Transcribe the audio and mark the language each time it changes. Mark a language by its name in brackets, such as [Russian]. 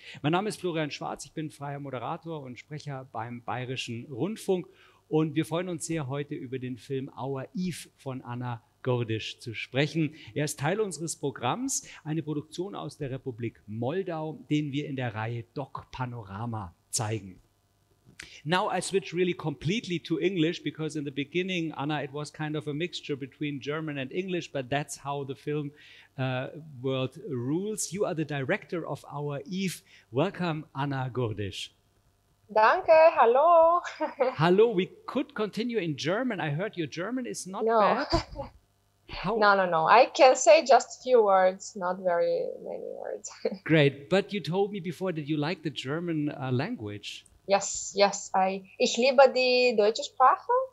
[German] Mein Name ist Florian Schwarz, ich bin freier Moderator und Sprecher beim Bayerischen Rundfunk. Und wir freuen uns sehr, heute über den Film Our Eve von Gurdiș zu sprechen. Er ist Teil unseres Programms, eine Produktion aus der Republik Moldau, den wir in der Reihe DOK Panorama zeigen. [English] Now I switch really completely to English because in the beginning, Anna, it was kind of a mixture between German and English, but that's how the film world rules. You are the director of Our Eve. Welcome, Gurdiș. [German] Danke, hallo. [English] Hello, we could continue in German. I heard your German is not bad. How? No. I can say just a few words, not very many words. Great, but you told me before that you like the German language. Yes. [German] Ich liebe die deutsche Sprache.